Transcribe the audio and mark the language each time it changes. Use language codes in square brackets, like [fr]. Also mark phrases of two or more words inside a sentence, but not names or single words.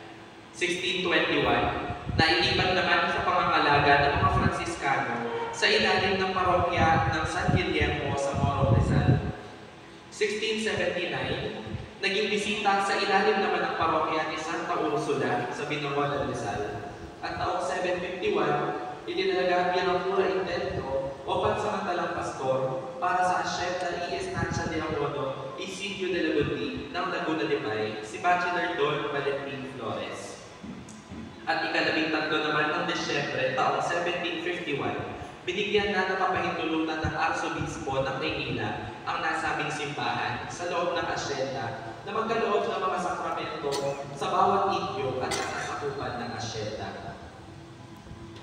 [tl] 1621, nailipat naman sa pangangalaga ng mga Franciscano sa ilalim ng parokya ng San Guillermo sa Morong Rizal. 1679, naging bisita sa ilalim naman ng parokya ni Santa Ursula sa Binangonan, Rizal. At taong 751, itinalaga bilang [es] pura intento [tl] o pansamantalang pastor para sa Hacienda y Estancia de Amono, Isidro de la Gundi ng Laguna de Bay, si Bachelor Don Valentin Flores. At ika-13 naman ng Desyembre taong 1751, binigyan na ng kapahintulutan ng Arsobispo ng Maynila ang nasabing simbahan sa loob ng Hacienda na magkaloob ng mga sakramento sa bawat inyo at nasasakupan ng Hacienda.